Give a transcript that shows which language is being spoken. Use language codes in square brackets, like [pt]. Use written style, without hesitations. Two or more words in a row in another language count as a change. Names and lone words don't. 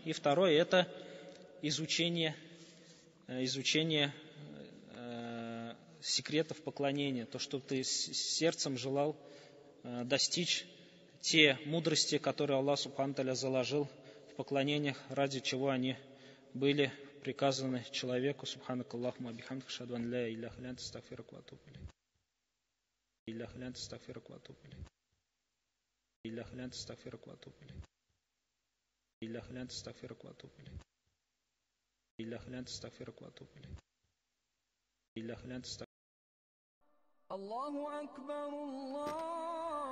[ru] И второе – это изучение секретов поклонения, то, что ты сердцем желал достичь те мудрости, которые Аллах [ar] سبحانه تعالى [ru] заложил в поклонениях, ради чего они были приказаны человеку. [ar] سبحانك اللهم بحمدك، أشهد أن لا إله إلا أنت، أستغفرك وأتوب إليك. إله إلا أنت، أستغفرك وأتوب إليك. إله إلا أنت، أستغفرك وأتوب إليك. إله إلا أنت، أستغفرك وأتوب إليك. الله أكبر الله